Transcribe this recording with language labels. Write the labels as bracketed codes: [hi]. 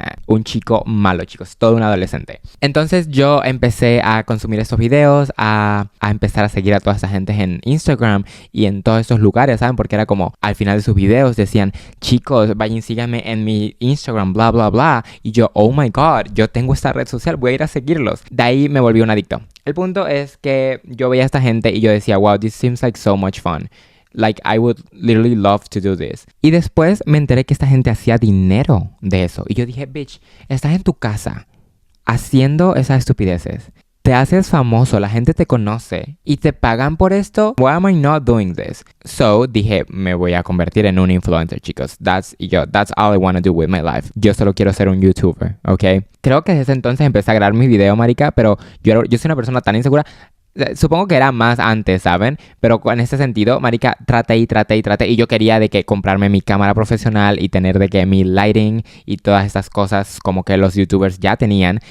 [es] Un chico malo, chicos, todo un adolescente. Entonces yo empecé a consumir estos videos, a empezar a seguir a toda esta gente en Instagram y en todos estos lugares, ¿saben? Porque era como, al final de sus videos decían, chicos, vayan, síganme en mi Instagram, bla, bla, bla. Y yo, [en] oh my God, [es] yo tengo esta red social, voy a ir a seguirlos. De ahí me volví un adicto. El punto es que yo veía a esta gente y yo decía, wow, [en] this seems like so much fun. Like, I would literally love to do this. [es] Y después me enteré que esta gente hacía dinero de eso. Y yo dije, [en] bitch, [es] estás en tu casa haciendo esas estupideces. Te haces famoso, la gente te conoce y te pagan por esto. [en] Why am I not doing this? So [es] dije, me voy a convertir en un influencer, chicos. [en] That's all I want to do with my life. [es] Yo solo quiero ser un YouTuber, ¿ok? Creo que desde ese entonces empecé a grabar mis videos, marica, pero yo soy una persona tan insegura. Supongo que era más antes, ¿saben? Pero en ese sentido, marica, traté. Y yo quería de que comprarme mi cámara profesional y tener de que mi lighting y todas estas cosas como que los youtubers ya tenían.